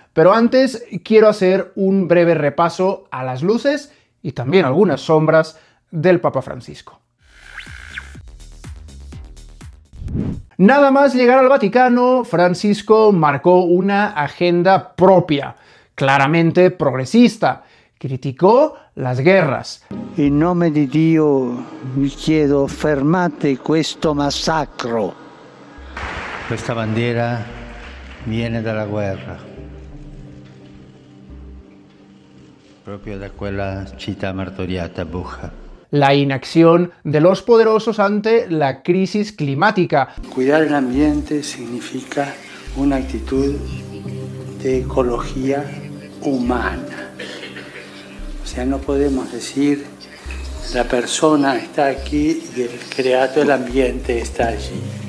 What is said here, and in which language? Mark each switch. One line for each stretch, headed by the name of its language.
Spanish: Pero antes quiero hacer un breve repaso a las luces y también algunas sombras del Papa Francisco. Nada más llegar al Vaticano, Francisco marcó una agenda propia, claramente progresista. Criticó las guerras.
Italian: In nome di Dio vi chiedo fermate questo massacro. Questa bandiera viene dalla guerra, proprio da quella città martoriata, Bucha.
Spanish: La inacción de los poderosos ante la crisis climática. Cuidar el ambiente significa una actitud de ecología humana. O sea, no podemos decir la persona está aquí y el creato del ambiente está allí.